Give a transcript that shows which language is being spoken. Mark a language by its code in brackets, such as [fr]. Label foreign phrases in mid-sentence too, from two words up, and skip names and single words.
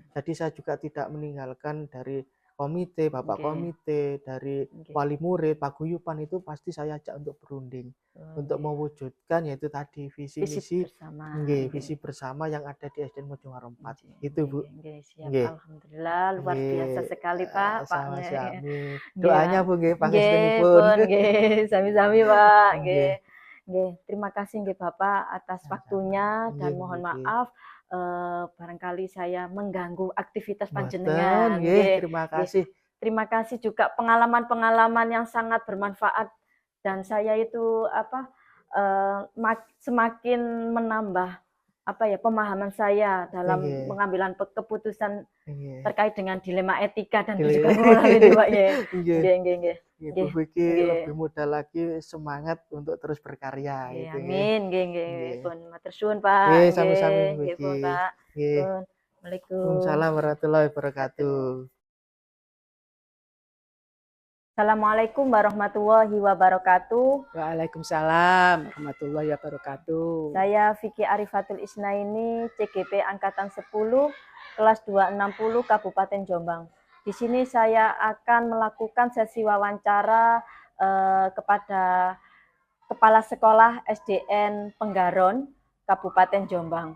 [id] Jadi saya juga tidak meninggalkan dari komite, bapak komite, dari wali murid, paguyuban itu pasti saya ajak untuk berunding, untuk mewujudkan yaitu tadi visi misi bersama, visi bersama yang ada di SDN Mojowaro 4. Itu Bu. Alhamdulillah luar biasa sekali Pak. Sami-sami. Doanya Bu pangestunipun. Sami-sami Pak. Terima kasih Bapak atas waktunya dan mohon maaf barangkali saya mengganggu aktivitas panjenengan. Terima kasih. Terima kasih juga pengalaman-pengalaman yang sangat bermanfaat dan saya itu semakin menambah pemahaman saya dalam pengambilan keputusan terkait dengan dilema etika dan juga moral itu Pak. Bu Vicky lebih mudah lagi semangat untuk terus berkarya. Amin. [jv] Pun matur suwun Pak. [id] Sami-sami Bu Vicky. [ar] Waalaikumsalam ورحمة الله وبركاته. السلام عليكم ورحمة الله وبركاته. وعليكم السلام ورحمة الله وبركاته. [id] Saya Vicky Arifatul Isnaini, CGP Angkatan 10, kelas 260 Kabupaten Jombang. Di sini saya akan melakukan sesi wawancara kepada Kepala Sekolah SDN Penggaron, Kabupaten Jombang.